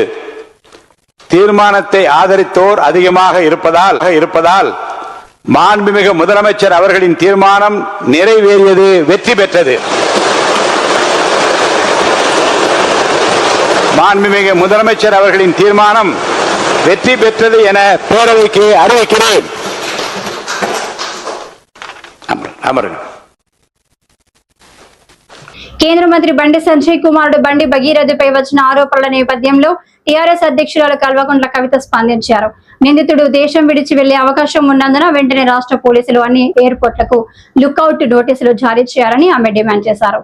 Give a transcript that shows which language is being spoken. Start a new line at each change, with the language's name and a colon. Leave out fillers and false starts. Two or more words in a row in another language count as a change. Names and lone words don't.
Tamil: தீர்மானத்தை ஆதரித்தோர் அதிகமாக இருப்பதால் மாண்புமிகு முதலமைச்சர் அவர்களின் தீர்மானம் நிறைவேறியது, வெற்றி பெற்றது. மாண்புமிகு முதலமைச்சர் அவர்களின் தீர்மானம் வெற்றி பெற்றது என பேரவைக்கு அறிவிக்கிறேன். அமருங்கள்.
Telugu: కేంద్ర మంత్రి బండి సంజయ్ కుమారుడు బండి భగీరథపై వచ్చిన ఆరోపణల నేపథ్యంలో టీఆర్ఎస్ అధ్యక్షురాలు కల్వకుంట్ల కవిత స్పందించారు. నిందితుడు దేశం విడిచి వెళ్లే అవకాశం ఉన్నందున వెంటనే రాష్ట్ర పోలీసులు అన్ని ఎయిర్పోర్ట్లకు
English: lookout notices
Telugu: జారీ చేయాలని ఆమె డిమాండ్ చేశారు.